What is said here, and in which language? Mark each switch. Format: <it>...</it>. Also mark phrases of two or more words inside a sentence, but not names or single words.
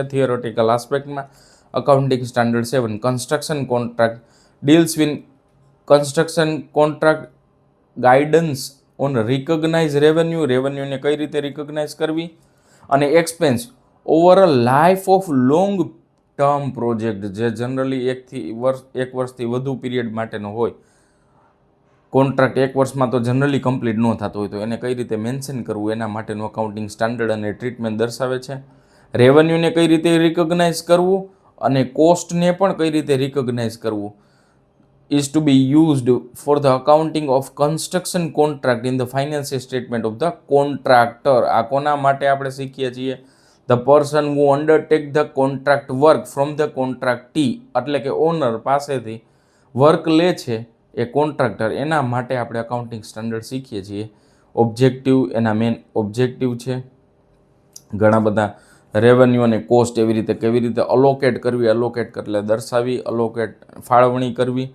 <en>theoretical aspect accounting standard 7 construction contract deals with construction contract guidance on recognise revenue</en> <gu>કઈ રીતે રિકોગ્નાઇઝ કરવી અને</gu> <en>expense over a life of long term project</en> <gu>જે જનરલી 1 વર્ષથી વધુ પીરિયડ માટેનો હોય. કોન્ટ્રાક્ટ 1 વર્ષમાં તો</gu> <en>generally complete</en> <gu>ન થતો હોય તો એને કઈ રીતે મેન્શન કરવું એના માટેનું</gu> <en>accounting standard</en> <gu>અને ટ્રીટમેન્ટ દર્શાવે છે. રેવન્યુને કઈ રીતે રિકોગ્નાઇઝ કરવું</gu> <en>અને કોસ્ટને પણ કઈ રીતે રિકોગ્નાઇઝ કરવું is to be used for the accounting of construction contract in the financial statement of the contractor.</en> <gu>આ કોના માટે આપણે શીખીએ છીએ?</gu> <en>The person who undertake the contract work from the contractee</en> <gu>એટલે કે ઓનર પાસેથી વર્ક લે છે એ કોન્ટ્રાક્ટર, એના માટે આપણે</gu> <en>accounting standard</en> <gu>શીખીએ છીએ. ઓબ્જેક્ટિવ એના મેઇન ઓબ્જેક્ટિવ છે. ઘણા બધા રેવન્યુ અને કોસ્ટ કેવી રીતે અલોકેટ કરવી, એટલે દર્શાવી, અલોકેટ ફાળવણી કરવી.</gu>